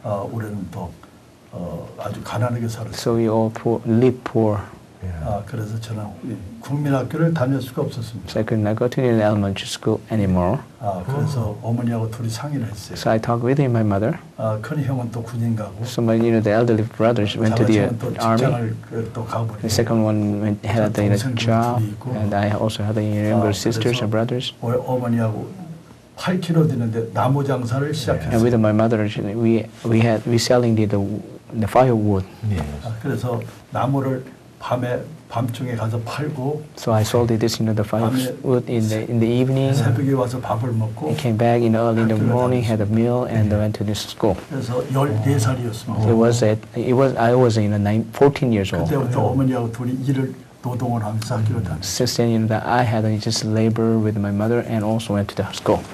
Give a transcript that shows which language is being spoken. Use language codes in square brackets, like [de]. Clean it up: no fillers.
[ko] 우리는 또 아주 가난하게 살았어요. [en] So we all live poor. [ko] 그래서 저는 국민학교를 다닐 수가 없었습니다. [en] So I could not go to the elementary school anymore. [ko] 그래서 어머니하고 둘이 상의를 했어요. [en] So I talked with my mother. [ko] 큰 형은 또 군인 가고 [en] So my, the elderly brothers went to the [ko] 자매는 또 [en] army. [ko] 직장을 또 가버리고 [en] The second one had a job, and I also had younger sisters and brothers. [ko] 어머니하고 8km 되는데 나무 장사를 [en] And [ko] 시작했어요. [en] with my mother, we selling the firewood. Yes. [ko] 그래서 나무를 밤중에 가서 팔고 [en] So I sold the firewood in the evening. [ko] 새벽에 와서 밥을 먹고 [en] I came back early in the morning, had a meal, and went to this school. [ko] 그래서 14살이었습니다. [en] I was 14 years old. [ko] 그때부터 어머니하고 둘이 일을 노동을 하면서 학교를 다녔어요. [en] Since then, I had just labor with my mother and also went to the school.